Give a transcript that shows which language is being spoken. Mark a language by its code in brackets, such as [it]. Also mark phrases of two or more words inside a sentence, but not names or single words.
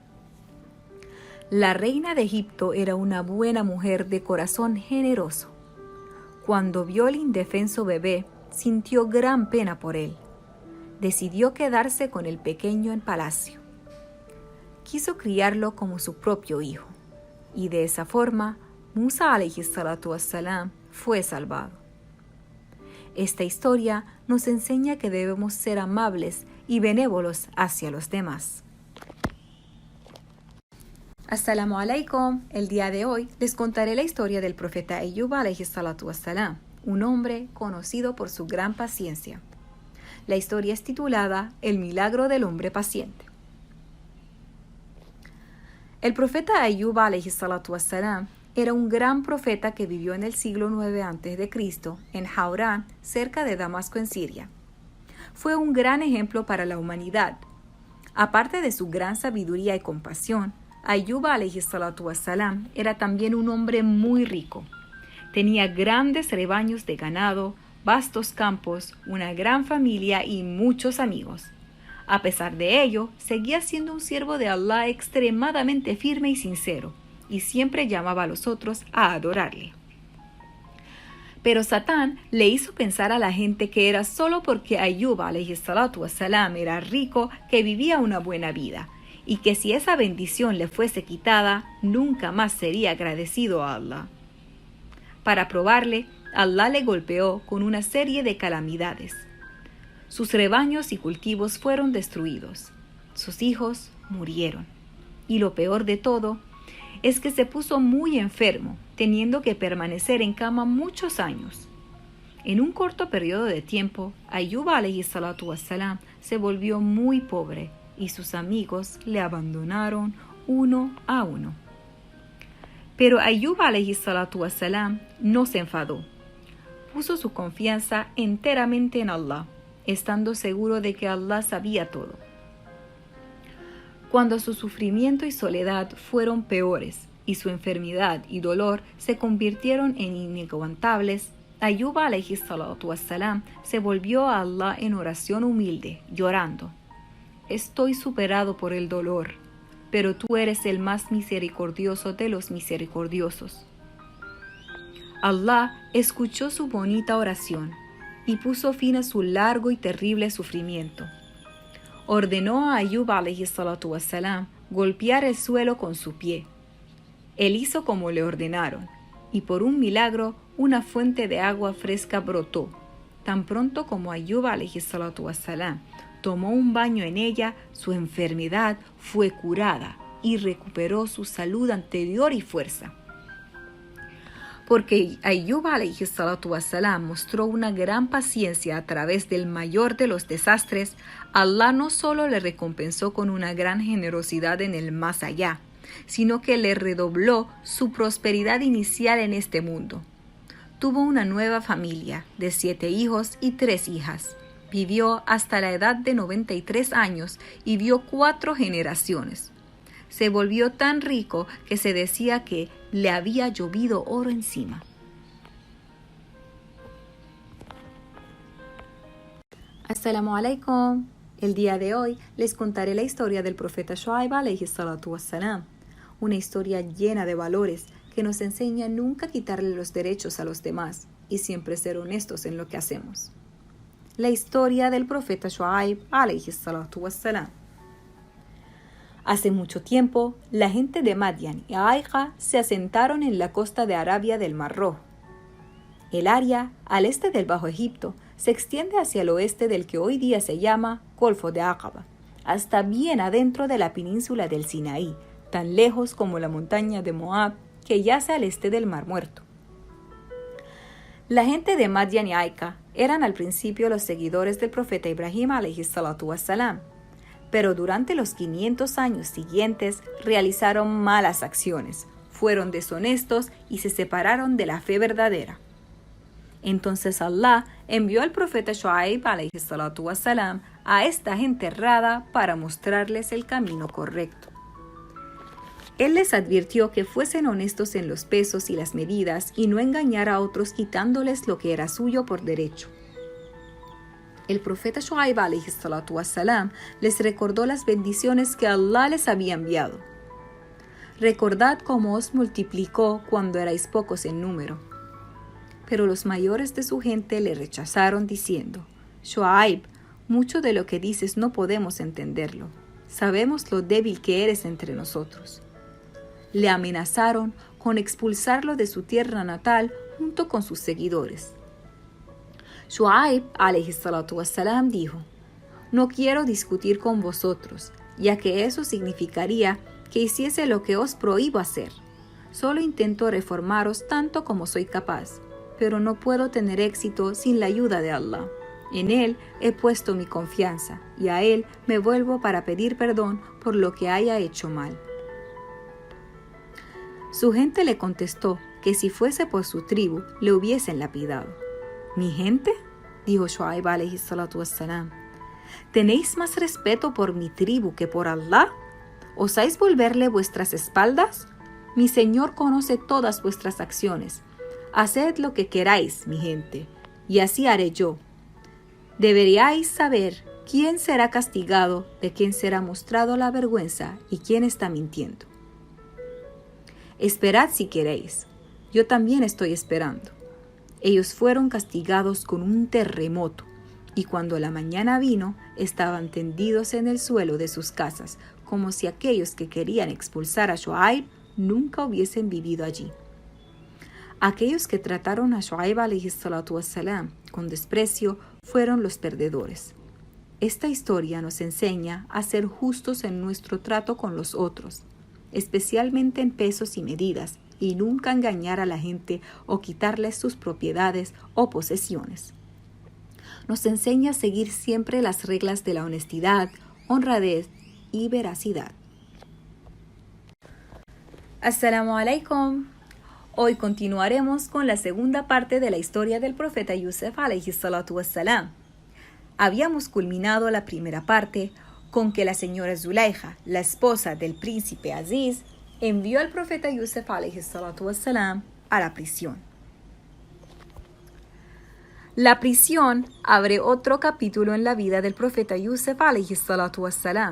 [es] La reina de Egipto era una buena mujer de corazón generoso. Cuando vio el indefenso bebé, sintió gran pena por él. Decidió quedarse con el pequeño en palacio. Quiso criarlo como su propio hijo, y de esa forma, Musa [ar] عليه الصلاة والسلام [es] fue salvado. Esta historia nos enseña que debemos ser amables y benévolos hacia los demás. [ar] السلام عليكم. [es] El día de hoy les contaré la historia del profeta Ayyub [ar] عليه الصلاة والسلام, [es] un hombre conocido por su gran paciencia. La historia es titulada El milagro del hombre paciente. El profeta Ayyub [ar] عليه الصلاة والسلام [es] era un gran profeta que vivió en el siglo IX a.C. en Haurán, cerca de Damasco en Siria. Fue un gran ejemplo para la humanidad. Aparte de su gran sabiduría y compasión, Ayyub [ar] عليه الصلاة والسلام [es] era también un hombre muy rico. Tenía grandes rebaños de ganado, vastos campos, una gran familia y muchos amigos. A pesar de ello, seguía siendo un siervo de Allah extremadamente firme y sincero, y siempre llamaba a los otros a adorarle. Pero Satán le hizo pensar a la gente que era solo porque Ayyub [ar] عليه الصلاة والسلام [es] era rico que vivía una buena vida, y que si esa bendición le fuese quitada, nunca más sería agradecido a Allah. Para probarle, Allah le golpeó con una serie de calamidades. Sus rebaños y cultivos fueron destruidos. Sus hijos murieron. Y lo peor de todo es que se puso muy enfermo, teniendo que permanecer en cama muchos años. En un corto periodo de tiempo, Ayyub [ar] عليه الصلاة والسلام [es] se volvió muy pobre y sus amigos le abandonaron uno a uno. Pero Ayyub [ar] عليه الصلاة والسلام [es] no se enfadó. Puso su confianza enteramente en Allah, estando seguro de que Allah sabía todo. Cuando su sufrimiento y soledad fueron peores y su enfermedad y dolor se convirtieron en inaguantables, Ayyub [ar] عليه الصلاة والسلام [es] se volvió a Allah en oración humilde, llorando: «Estoy superado por el dolor, pero tú eres el más misericordioso de los misericordiosos». Allah escuchó su bonita oración y puso fin a su largo y terrible sufrimiento. Ordenó a Ayyub [ar] عليه الصلاة والسلام [es] golpear el suelo con su pie. Él hizo como le ordenaron, y por un milagro una fuente de agua fresca brotó. Tan pronto como Ayyub [ar] عليه الصلاة والسلام [es] tomó un baño en ella, su enfermedad fue curada y recuperó su salud anterior y fuerza. Porque Ayyub [ar] عليه الصلاة والسلام [es] mostró una gran paciencia a través del mayor de los desastres, Allah no solo le recompensó con una gran generosidad en el más allá, sino que le redobló su prosperidad inicial en este mundo. Tuvo una nueva familia de 7 hijos y 3 hijas. Vivió hasta la edad de 93 años y vio 4 generaciones. se volvió tan rico que se decía que le había llovido oro encima. [ar] السلام عليكم. [es] El día de hoy les contaré la historia del profeta Shuaib [ar] عليه الصلاة والسلام, [es] una historia llena de valores que nos enseña nunca quitarle los derechos a los demás y siempre ser honestos en lo que hacemos. La historia del profeta Shuaib [ar] عليه الصلاة والسلام. [es] Hace mucho tiempo, la gente de Madian y Aika se asentaron en la costa de Arabia del Mar Rojo. El área al este del Bajo Egipto se extiende hacia el oeste del que hoy día se llama Golfo de Aqaba, hasta bien adentro de la península del Sinaí, tan lejos como la montaña de Moab, que yace al este del Mar Muerto. La gente de Madian y Aika eran al principio los seguidores del profeta Ibrahim [ar] عليه الصلاة والسلام, [es] pero durante los 500 años siguientes realizaron malas acciones, fueron deshonestos y se separaron de la fe verdadera. Entonces Allah envió al profeta Shuaib [ar] عليه الصلاة والسلام [es] a esta gente errada para mostrarles el camino correcto. Él les advirtió que fuesen honestos en los pesos y las medidas y no engañar a otros quitándoles lo que era suyo por derecho. El profeta Shuaib [ar] عليه الصلاة والسلام [es] les recordó las bendiciones que Allah les había enviado. Recordad cómo os multiplicó cuando erais pocos en número. Pero los mayores de su gente le rechazaron diciendo: Shuaib, mucho de lo que dices no podemos entenderlo. Sabemos lo débil que eres entre nosotros. Le amenazaron con expulsarlo de su tierra natal junto con sus seguidores. Shuaib [ar] عليه الصلاة والسلام [es] dijo: No quiero discutir con vosotros, ya que eso significaría que hiciese lo que os prohíbo hacer. Solo intento reformaros tanto como soy capaz, pero no puedo tener éxito sin la ayuda de Allah. En Él he puesto mi confianza y a Él me vuelvo para pedir perdón por lo que haya hecho mal. Su gente le contestó que si fuese por su tribu le hubiesen lapidado. ¿Mi gente?, dijo Shuaib [ar] عليه الصلاة والسلام. [es] ¿Tenéis más respeto por mi tribu que por Allah? ¿Osáis volverle vuestras espaldas? Mi Señor conoce todas vuestras acciones. Haced lo que queráis, mi gente, y así haré yo. Deberíais saber quién será castigado, de quién será mostrado la vergüenza y quién está mintiendo. Esperad si queréis. Yo también estoy esperando. Ellos fueron castigados con un terremoto, y cuando la mañana vino, estaban tendidos en el suelo de sus casas, como si aquellos que querían expulsar a Shuaib nunca hubiesen vivido allí. Aquellos que trataron a Shuaib [ar] عليه الصلاة والسلام [es] con desprecio fueron los perdedores. Esta historia nos enseña a ser justos en nuestro trato con los otros, especialmente en pesos y medidas, y nunca engañar a la gente o quitarles sus propiedades o posesiones. Nos enseña a seguir siempre las reglas de la honestidad, honradez y veracidad. [ar] السلام عليكم. [es] Hoy continuaremos con la segunda parte de la historia del profeta Yusuf [ar] عليه الصلاة والسلام. [es] Habíamos culminado la primera parte con que la señora Zulaykha, la esposa del príncipe Aziz, envió al profeta Yusuf [ar] عليه الصلاة والسلام [es] a la prisión. La prisión abre otro capítulo en la vida del profeta Yusuf [ar] عليه الصلاة والسلام.